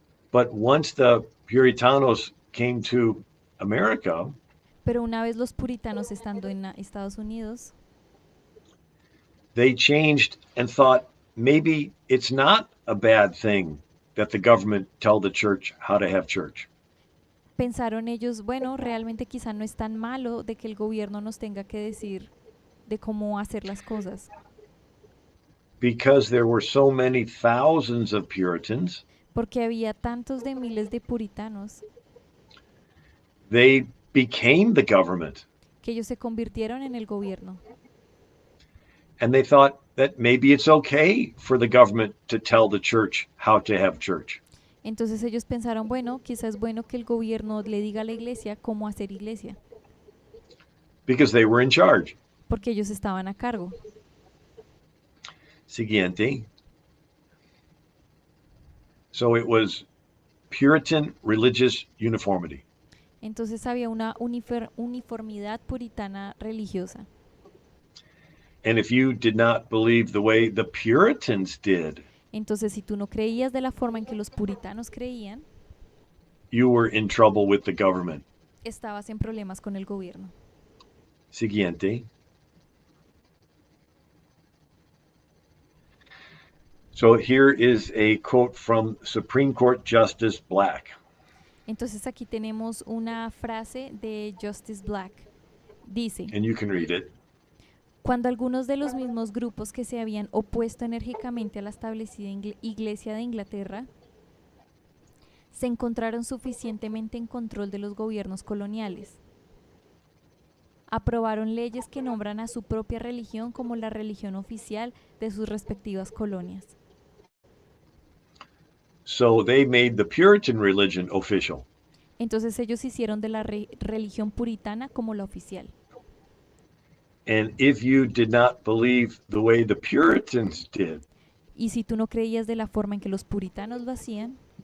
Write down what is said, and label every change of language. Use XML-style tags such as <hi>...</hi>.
<en>But once the Puritanos came to America,</en> <es>Pero una vez los puritanos estando en Estados Unidos,</es> <en>they changed and thought maybe it's not a bad thing that the government tell the church how to have church.</en> <es>pensaron ellos, bueno, realmente quizá no es tan malo de que el gobierno nos tenga que decir de cómo hacer las cosas,</es> <en>Because there were so many thousands of Puritans,</en> <es>porque había tantos de miles de puritanos</es> <en>they became the government.</en> <es>que ellos se convirtieron en el gobierno.</es> <en>And they thought that maybe it's okay for the government to tell the church how to have church.</en> <es>Entonces ellos pensaron, bueno, quizás es bueno que el gobierno le diga a la iglesia cómo hacer iglesia,</es> <en>Because they were in charge.</en> <es>porque ellos estaban a cargo. Siguiente.</es> <en>So it was Puritan religious uniformity.</en> <es>Entonces había una uniformidad puritana religiosa.</es> <en>And if you did not believe the way the Puritans did,</en> <es>Entonces si tú no creías de la forma en que los puritanos creían,</es> <en>you were in trouble with the government.</en> <es>estabas en problemas con el gobierno. Siguiente.</es> <en>So here is a quote from Supreme Court Justice Black.</en> <es>Entonces aquí tenemos una frase de Justice Black. Dice,</es> <en>And you can read it.</en> <es>cuando algunos de los mismos grupos que se habían opuesto enérgicamente a la establecida Iglesia de Inglaterra se encontraron suficientemente en control de los gobiernos coloniales, aprobaron leyes que nombran a su propia religión como la religión oficial de sus respectivas colonias.</es> <en>So they made the Puritan religion official.</en> <es>Entonces ellos hicieron de la religión puritana como la oficial.</es> <en>And if you did not believe the way the Puritans did,</en> <es>Y si tú no creías de la forma en que los puritanos lo hacían,</es>